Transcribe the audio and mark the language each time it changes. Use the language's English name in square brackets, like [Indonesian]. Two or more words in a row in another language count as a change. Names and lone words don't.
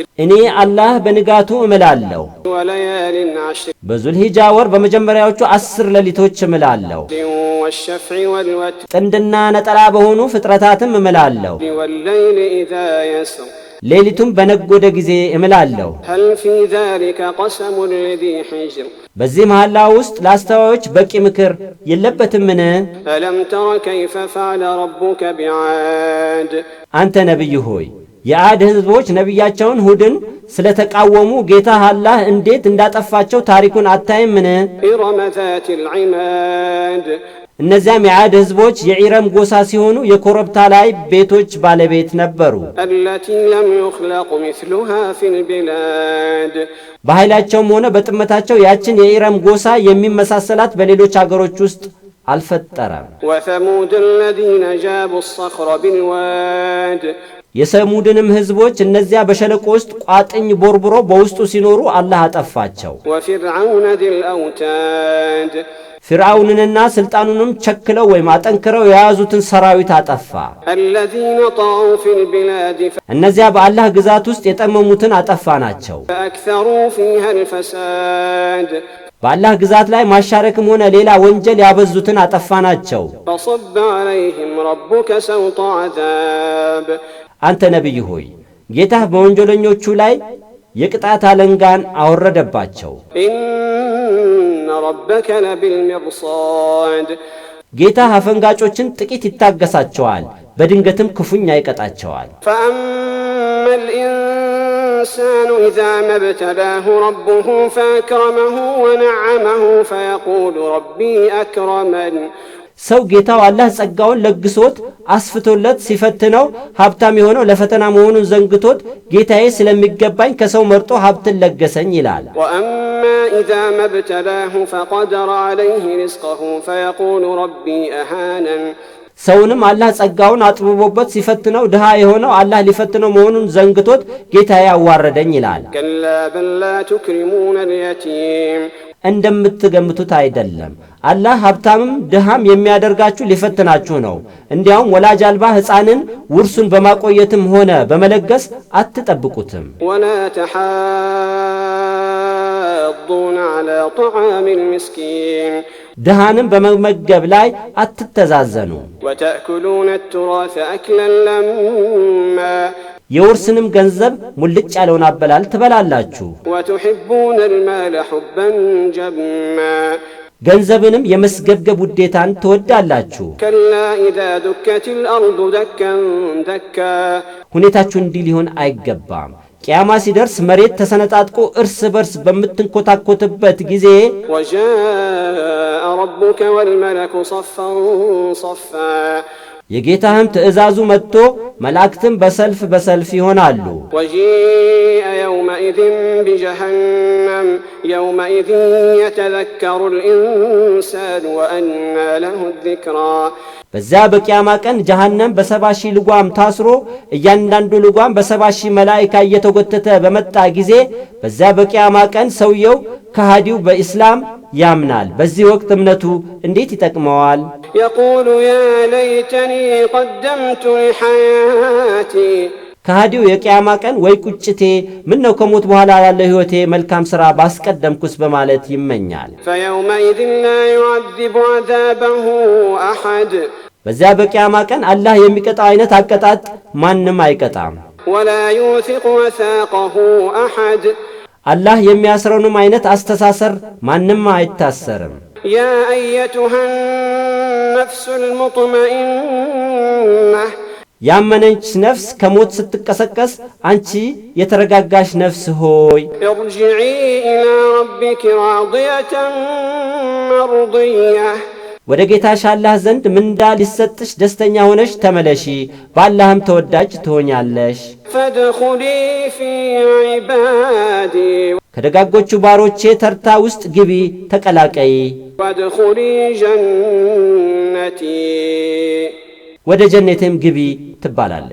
[Amharic] እኔ አላህ በንጋቱ እምላለሁ። [Arabic] وليال عشر [Amharic] በዙልሂጃ ወር በመጀመሪያዎቹ 10 ሌሊቶች እምላለሁ። [Arabic] والشفع والوتر [Amharic] ጥንድና ነጠላ በሆኑ ፍጥረታትም እምላለሁ። [Arabic] والليل إذا يسر [Amharic] ሌሊቱም በነጎደ ጊዜ እምላለሁ። [Arabic] هل في ذلك قسم لذي حجر [Amharic] በዚህ መሐላ ውስጥ ለአስተዋዮች በቂ ምክር የለበትምን? [Arabic] ألم تر كيف فعل ربك بعاد [Amharic] አንተ ነቢይ ሆይ የዓድ ሕዝቦች ነቢያቸውን ሁድን ስለተቃወሙ ጌታ አላህ እንዴት እንዳጠፋቸው ታሪኩን አታይምን? [Arabic] إرم ذات العماد [Amharic] እነዚያም የዓድ ሕዝቦች የዒረም ጎሳ ሲሆኑ የኮረብታ ላይ ቤቶች ባለቤት ነበሩ። [Arabic] التي لم يخلق مثلها في البلاد [Amharic] በኃይላቸውም ሆነ በጥመታቸው ያችን የዒረም ጎሳ የሚመሳሰላት በሌሎች አገሮች ውስጥ አልፈጠረም። [Arabic] وثمود الذين جابوا الصخر بالواد [Amharic] የሰሙድንም ሕዝቦች እነዚያ በሸለቆ ውስጥ ቋጥኝ ቦርብሮ በውስጡ ሲኖሩ አላህ አጠፋቸው። [Arabic] وفرعون ذي الأوتاد [Amharic] ፍርዓውንንና ስልጣኑንም ቸክለው ወይም አጠንክረው የያዙትን ሰራዊት አጠፋ። [Arabic] الذين طغوا في البلاد [Amharic] እነዚያ በአላህ ግዛት ውስጥ የጠመሙትን አጠፋናቸው። [Arabic] فأكثروا فيها الفساد [Amharic] በአላህ ግዛት ላይ ማሻረክም ሆነ ሌላ ወንጀል ያበዙትን አጠፋናቸው። [Arabic] فصب عليهم ربك سوط عذاب [Amharic] አንተ ነቢይ ሆይ ጌታህ በወንጀለኞቹ ላይ የቅጣት አለንጋን አወረደባቸው። [Arabic] إن ربك لبالمرصاد [Amharic] ጌታህ አፈንጋጮችን ጥቂት ይታገሳቸዋል፣ በድንገትም ክፉኛ ይቀጣቸዋል። [Arabic] فأما الإنسان إذا ما ابتلاه ربه فأكرمه ونعمه فيقول ربي أكرمن [Amharic] ሰው ጌታው አላህ ጸጋውን ለግሶት አስፍቶለት ሲፈትነው ሀብታም የሆነው ለፈተና መሆኑን ዘንግቶት ጌታዬ ስለሚገባኝ ከሰው መርጦ ሀብትን ለገሰኝ ይላል። [Arabic] وأما إذا ما ابتلاه فقدر عليه رزقه فيقول ربي أهانن [Amharic] ሰውንም አላህ ጸጋውን አጥብቦበት ሲፈትነው ድሃ የሆነው አላህ ሊፈትነው መሆኑን ዘንግቶት ጌታዬ አዋረደኝ ይላል። [Arabic] كلا بل لا تكرمون اليتيم [Amharic] እንደምትገምቱት አይደለም። አላህ ሀብታምም ድሃም የሚያደርጋችሁ ሊፈትናችሁ ነው። እንዲያውም ወላጅ አልባ ሕፃንን ውርሱን በማቆየትም ሆነ በመለገስ አትጠብቁትም። [Arabic] ولا تحاضون على طعام المسكين [Amharic] ድሃንም በመመገብ ላይ አትተዛዘኑ። [Arabic] وتأكلون التراث أكلا لما [Amharic] የውርስንም ገንዘብ ሙልጭ ያለውን አበላል ትበላላችሁ። [Arabic] وتحبون المال حبا جما [Amharic] ገንዘብንም የመስገብገብ ውዴታን ትወዳላችሁ። [Arabic] كلا إذا دكت الأرض دكا دكا [Amharic] ሁኔታችሁ እንዲህ ሊሆን አይገባም። ቂያማ ሲደርስ መሬት ተሰነጣጥቆ እርስ በርስ በምትንኮታኮትበት ጊዜ [Arabic] وجاء ربك والملك صفا صفا [Amharic] የጌታህም ትእዛዙ መጥቶ መላእክትም በሰልፍ ይሆናሉ። [Arabic] وجيء يومئذ بجهنم يومئذ يتذكر الإنسان وأنى له الذكرى [Amharic] በዚያ በቂያማ ቀን ጀሃነም በ70,000 ልጓም ታስሮ እያንዳንዱ ልጓም በ70,000 መላእክት እየተጎተተ በመጣ ጊዜ በዚያ በቂያማ ቀን ሰውየው ከሃዲው በእስላም ያምናል። በዚህ ወቅት እምነቱ እንዴት ይጠቅመዋል? [Arabic] يقول يا ليتني قدمت لحياتي [Amharic] ከሃዲው የቂያማ ቀን ወይ ቁጭቴ ምን ነው ከሞት በኋላ ያለ ህይወቴ መልካም ሥራ ባስቀደምኩስ በማለት ይመኛል። [Arabic] فيومئذ لا يعذب عذابه أحد [Amharic] በዚያ በቂያማ ቀን አላህ የሚቀጣው አይነት አቀጣጥ ማንም አይቀጣም። [Arabic] ولا يوثق وثاقه أحد [Amharic] አላህ የሚያስረውንም አይነት አስተሳሰር ማንም አይታሰርም። [Arabic] يا أيتها النفس المطمئنة [Amharic] ያመነች ነፍስ ከሞት ስትቀሰቀስ አንቺ የተረጋጋሽ ነፍስ ሆይ [Arabic] ارجعي إلى ربك راضية مرضية [Amharic] ወደ ጌታሽ አላህ ዘንድ ምንዳ ሊሰጥሽ ደስተኛ ሆነሽ ተመለሺ፣ በአላህም ተወዳጅ ትሆኛለሽ። [Arabic] فادخلي في عبادي [Amharic] ከደጋጎቹ ባሮቼ ተርታ ውስጥ ግቢ ተቀላቀይ። [Arabic] وادخلي جنتي [Amharic] ወደ ጀነቴም ግቢ ትባላለች።